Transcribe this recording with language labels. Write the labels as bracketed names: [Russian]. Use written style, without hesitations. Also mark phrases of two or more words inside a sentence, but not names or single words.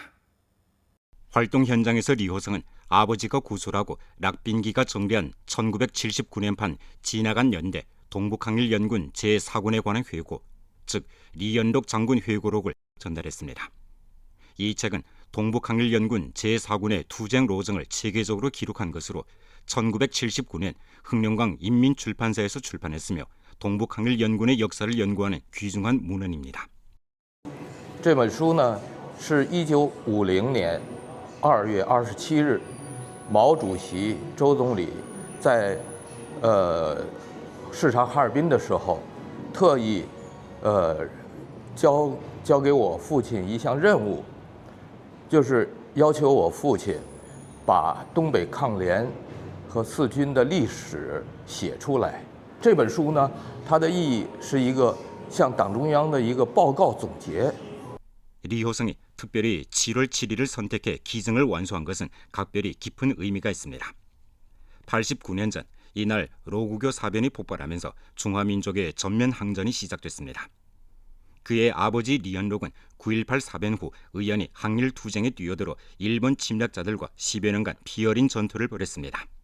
[Korean] 활동 현장에서 리호성은 아버지가 구술하고 락빈기가 정리한 1979년판 지나간 연대 동북항일연군 제4군에 관한 회고, 즉 리연록 장군 회고록을 전달했습니다. 이 책은 동북항일연군 제4군의 투쟁 로정을 체계적으로 기록한 것으로 1979년 흥룡강 인민출판사에서 출판했으며 동북항일연군의 역사를 연구하는 귀중한 문헌입니다. [Chinese] 这本书呢是1950年2月27日毛主席、周总理在视察哈尔滨的时候，特意交给我父亲一项任务，就是要求我父亲把东北抗联和四军的历史写出来。这本书呢，它的意义是一个向党中央的一个报告总结。 [Korean] 리호성이 특별히 7월 7일을 선택해 기증을 완수한 것은 각별히 깊은 의미가 있습니다. 89년 전 이날 로구교 사변이 폭발하면서 중화민족의 전면 항전이 시작됐습니다. 그의 아버지 리연록은 9.18 사변 후 의연히 항일 투쟁에 뛰어들어 일본 침략자들과 10여 년간 피어린 전투를 벌였습니다.